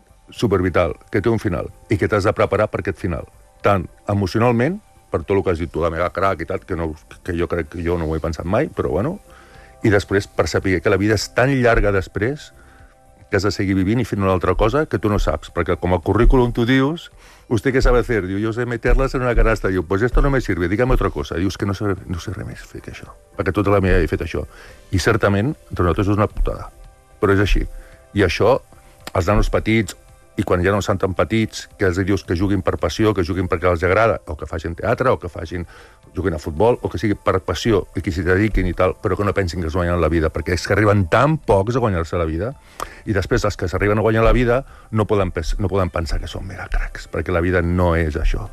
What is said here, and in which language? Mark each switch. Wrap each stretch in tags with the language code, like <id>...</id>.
<ca>Supervital, que té un final. I que t'has de preparar per aquest final. Tant emocionalment, per tot el que has dit tu, la mega crac i tal, que jo crec que jo no ho he pensat mai, però bueno... I després, per saber que la vida és tan llarga després que has de seguir vivint i fent una altra cosa que tu no saps. Perquè com a currículum tu dius...</ca> <es>¿Usted qué sabe hacer? Diu, yo sé meterlas en una canasta. Diu, pues esto no me sirve, dígame otra cosa.</es> <ca>Diu, es que no sé res més fer que això. Perquè tota la meva vida he fet això. I certament, entre nosaltres és una putada. Però és així. I això, els nanos petits, i quan ja no són tan petits, que els dius que juguin per passió, que juguin perquè els agrada, o que facin teatre, o que facin juguin a futbol, o que sigui per passió, i que s'hi dediquin i tal, però que no pensin que es guanyen la vida, perquè és que arriben tan pocs a guanyar-se la vida, i després els que s'arriben a guanyar la vida no poden pensar que són mega cracs, perquè la vida no és això.</ca>